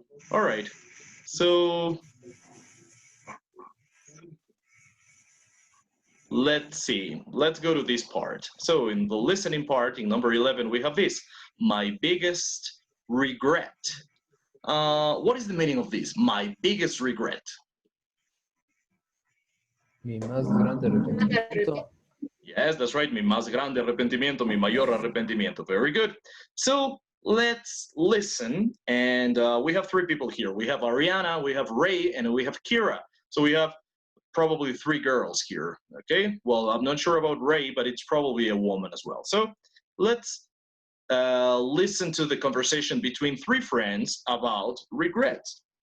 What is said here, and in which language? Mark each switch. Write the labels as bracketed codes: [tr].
[en] All right. So let's see. Let's go to this part. So in the listening part, in number 11, we have this. My biggest regret. What is the meaning of this? My biggest regret. [es] Mi más grande arrepentimiento. [en] Yes, that's right. [es] Mi más grande arrepentimiento, mi mayor arrepentimiento. [en] Very good. So let's listen. And we have three people here. We have Ariana, we have Ray, and we have Kira. So we have probably three girls here. Okay. Well, I'm not sure about Ray, but it's probably a woman as well. So let's listen to the conversation between three friends about regrets.